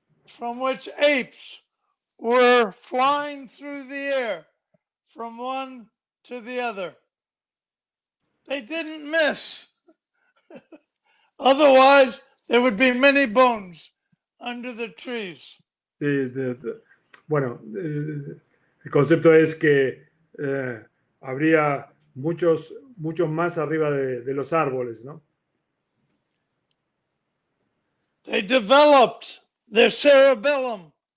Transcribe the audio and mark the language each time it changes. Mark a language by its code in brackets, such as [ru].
[en] from which apes were flying through the air from one to the other. They didn't miss. Otherwise, there would be many bones under the trees. [es] Bueno, el concepto es que habría muchos más arriba de los árboles, ¿no? [en] They developed their cerebellum.